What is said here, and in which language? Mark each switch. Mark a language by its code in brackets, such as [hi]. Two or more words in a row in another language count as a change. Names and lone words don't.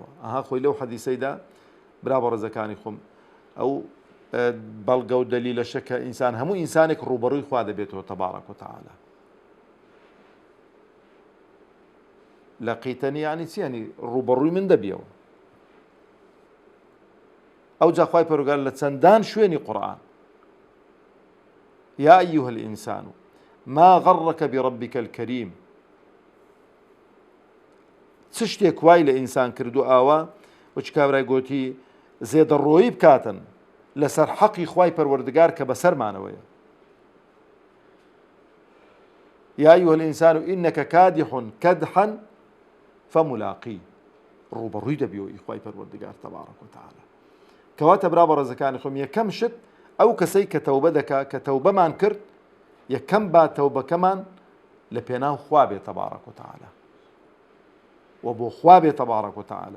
[ckb] خۆی لەو حەدیسەیدا برا بە ڕێزەکانی خۆم ئەو بەڵگە و دەلیلەشە کە ئینسان هەموو ئینسانێک ڕوبەڕووی خوا دەبێتەوە [ar] تەبارەک و تەعالە. [ckb] لەقیتەنی یعنی چی؟ یعنی ڕوبەڕووی من دەبیەوە. ئەو جا خوای پەروەردگار لە چەندان شوێنی قورئان [ar] يا أيها الإنسان ما غرك بربك الكريم. [ckb] چ شتێک وای لە ئینسان کردو ئاوا وچ کابرای گوتی زێدەڕۆیی بکاتن لەسەر حەقی خوای پەروەردگار کە بەسەرمانەوەیە. [ar] يا أيها الإنسان إنك كادح كدحا فملاقيه. [ckb] ڕوبەڕووی دەبیەوە خوای پەروەردگار [ar] تەبارەک و تەعالە. [ckb] کەواتە برا بە ڕێزەکانی خۆم یەکەم شت ئەو کەسەی کە تەوبە دەکات کە تەوبەمان کرد یەکەم با تەوبەکەمان لە پێناو خوا بێ [ar] تەبارەک و تەعالە [ckb] و بۆ خوا بێ [ar] تەبارەک و تەعالە.